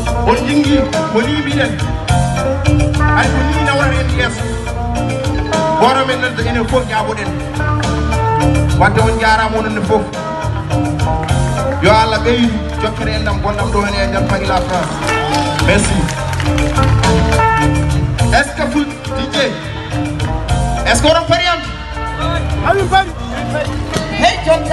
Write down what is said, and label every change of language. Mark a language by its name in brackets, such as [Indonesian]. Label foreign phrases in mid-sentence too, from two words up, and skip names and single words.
[Fula] On jingi ko ni mbiɗen. Ay ko ni nawrata en yeeso. Goto men nanta enen fof jaaboɗen. Wadde on jarama onon ne fof. Yo Allah ɓeydu jokkere en ɗam gonɗam ɗo hen e nder Paris la France. Merci. [French] Est-ce que [Fula] ful-, D J, [French] est-ce que [Fula] oɗon pari am? Amin pari. Hey, jonta.